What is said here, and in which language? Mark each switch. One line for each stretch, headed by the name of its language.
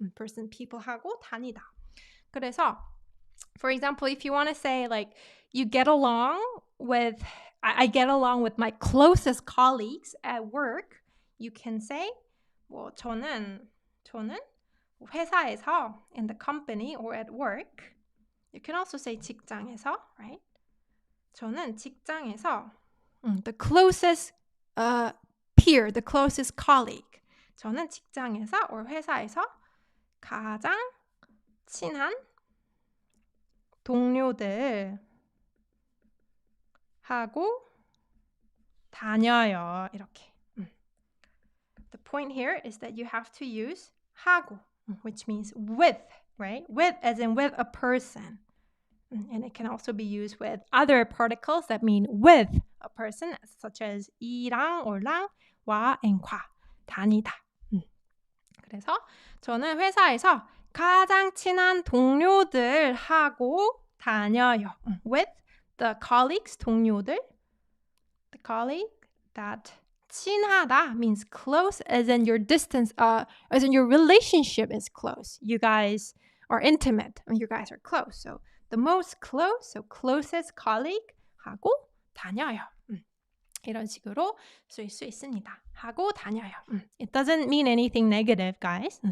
English: Person, people 하고 다니다. 그래서, for example, if you want to say like you get along with, I get along with my closest colleagues at work, you can say,
Korean: 저는 회사에서,
English: in the company or at work. You can also say 직장에서, right?
Korean: 저는 직장에서,
English: the closest peer, the closest colleague.
Korean: 저는 직장에서 or 회사에서 가장 친한 동료들하고 하고 다녀요. 이렇게.
English: The point here is that you have to use 하고, which means with, right? With as in with a person. And it can also be used with other particles that mean with a person, such as 이랑 or 랑, 와 and 과, 다니다.
Korean: 그래서 저는 회사에서 가장 친한 동료들하고 다녀요.
English: With the colleagues, 동료들. The colleague that 친하다 means close as in your distance, as in your relationship is close. You guys are intimate. You guys are close. So the most close, so closest colleague
Korean: 하고 다녀요. 이런 식으로 쓸 수 있습니다. 하고 다녀요.
English: It doesn't mean anything negative, guys.